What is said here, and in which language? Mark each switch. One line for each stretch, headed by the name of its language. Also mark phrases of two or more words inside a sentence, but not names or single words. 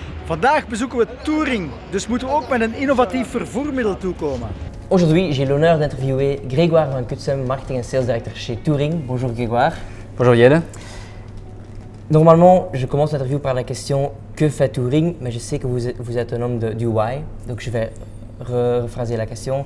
Dutch: Vandaag bezoeken we Touring, dus moeten we ook met een innovatief vervoermiddel toekomen.
French: Aujourd'hui, j'ai l'honneur d'interviewer Grégoire Van Cutsem, marketing et
English: sales director
French: chez Touring. Bonjour Grégoire. Bonjour Jelle. Normalement, je commence l'interview par la question que fait Touring, mais je sais que vous êtes un homme du why, donc je vais rephraser la question.